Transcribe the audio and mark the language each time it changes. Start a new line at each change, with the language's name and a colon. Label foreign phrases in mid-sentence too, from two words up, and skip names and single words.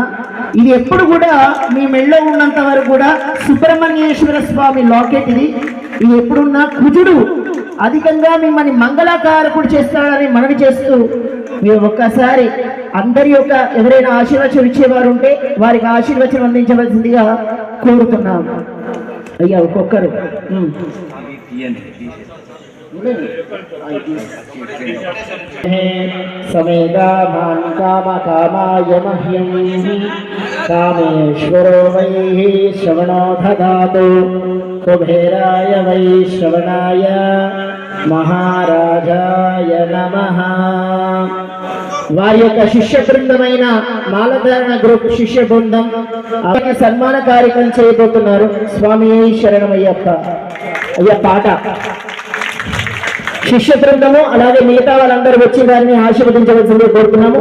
Telugu: ఇది ఎప్పుడు కూడా మీ మెళ్ళో ఉన్నంత వరకు కూడా సుబ్రహ్మణ్యేశ్వర స్వామి లాకెట్ ఇది. ఇది ఎప్పుడున్నా కుజుడు అధికంగా మిమ్మల్ని మంగళకారకుడు చేస్తాడని మనవి చేస్తూ, మీరు ఒక్కసారి అందరి యొక్క ఎవరైనా ఆశీర్వచనం ఇచ్చేవారు ఉంటే వారికి ఆశీర్వచనం అందించవలసిందిగా కోరుతున్నాము. అయ్యా ఒక్కొక్కరు
Sanskrit: समेदाभान् कामकामाय मह्यं कामेश्वरो वै श्रवणो ददातु कुबेराय वै श्रवणाय महाराजाय नमः.
Telugu: వారి యొక్క శిష్య బృందమైన మాలధారణ గ్రూప్ శిష్య బృందం వారికి సన్మాన కార్యక్రమం చేయబోతున్నారు. స్వామి శరణమయ్యప్ప. అయ్యా పాట శిష్య బృందము అలాగే మిగతా వాళ్ళందరూ వచ్చి వారిని ఆశీర్వదించవలసిందిగా కోరుతున్నాము.